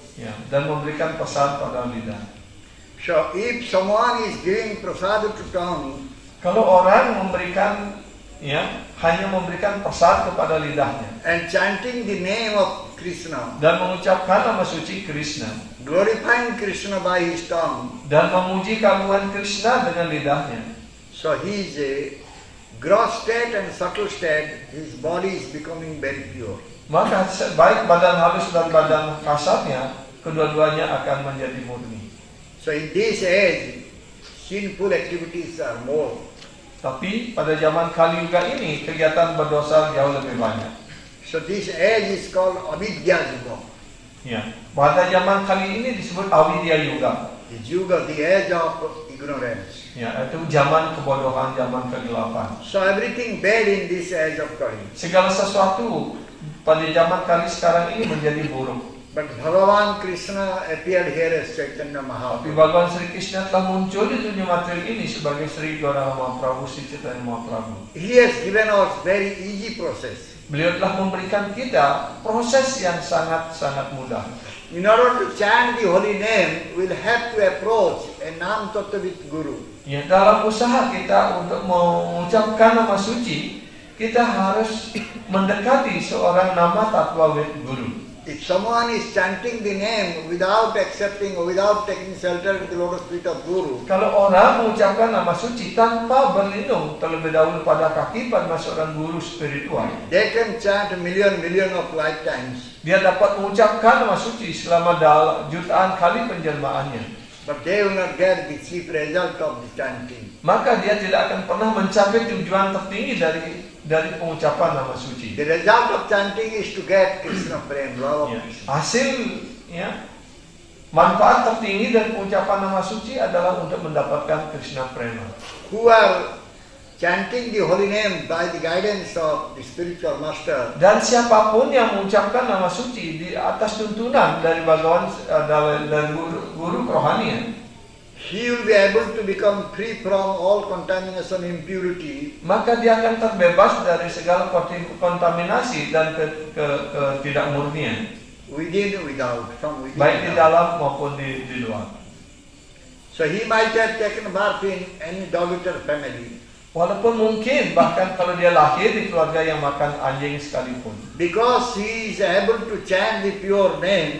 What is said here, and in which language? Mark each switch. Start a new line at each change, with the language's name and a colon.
Indonesian: Ya, dan memberikan prasad pada lidah.
English: So if someone is giving prasad to tongue,
Indonesian: Kalau orang memberikan, ya, hanya memberikan prasad kepada lidahnya
English: and chanting the name of Krishna,
Indonesian: dan mengucapkan nama suci Krishna
English: glorifying Krishna by his tongue,
Indonesian: dan memuji keagungan Krishna dengan lidahnya,
English: so he is a gross state and subtle state, his body is becoming very pure.
Indonesian: maka baik badan halus dan badan kasarnya, kedua-duanya akan menjadi murni.
English: So in this age, sinful activities are more.
Indonesian: Tapi pada zaman Kali Yuga ini kegiatan berdosa jauh lebih banyak.
English: So this age is called Avidya Yuga.
Indonesian: Ya, pada zaman Kali ini disebut Avidya Yuga.
English: The Yuga, the age of ignorance.
Indonesian: Ya, itu zaman kebodohan, zaman kegelapan.
English: So everything bad in this age of Kali.
Indonesian: Segala sesuatu pada zaman Kali sekarang ini menjadi buruk.
English: But Bhagavan Krishna appeared here as Chaitanya
Indonesian: Tapi
English: Mahaprabhu.
Indonesian: Bhagawan Sri Krishna telah muncul di dunia materi ini sebagai Sri Gauranga Mahaprabhu, Sri Chaitanya Mahaprabhu.
English: He has given us very easy process.
Indonesian: Beliau telah memberikan kita proses yang sangat-sangat mudah.
English: In order to chant the holy name, we'll have to approach a Nam Tattvavid Guru.
Indonesian: Ya, dalam usaha kita untuk mengucapkan nama suci, kita harus mendekati seorang nama Tattwawid Guru.
English: If someone is chanting the name without accepting or without taking shelter in the lotus feet of Guru,
Indonesian: Kalau orang mengucapkan nama suci tanpa berlindung terlebih dahulu pada kaki pada seorang guru spiritual,
English: they can chant a million of lifetimes,
Indonesian: dia dapat mengucapkan nama suci selama jutaan kali penjelmaannya.
English: but they will not get the chief result of the chanting.
Indonesian: Maka dia tidak akan pernah mencapai tujuan tertinggi dari pengucapan nama suci.
English: The result of chanting is to get Krishna Prem, love of
Indonesian: Ya,
English: Krishna.
Indonesian: hasil, ya, manfaat tertinggi dari pengucapan nama suci adalah untuk mendapatkan Krishna Prema.
English: Who are chanting the holy name by the guidance of the spiritual master,
Indonesian: Dan siapapun yang mengucapkan nama suci di atas tuntunan dari Bhagawan, dari guru kerohanian,
English: he will be able to become free from all contamination, impurity,
Indonesian: maka dia akan terbebas dari segala kontaminasi dan ketidakmurnian,
English: within, without, from within.
Indonesian: baik di
English: without.
Indonesian: dalam maupun di luar.
English: So he might have taken birth in any dog-eater family,
Indonesian: Walaupun mungkin bahkan kalau dia lahir di keluarga yang makan anjing sekalipun,
English: because he is able to chant the pure name,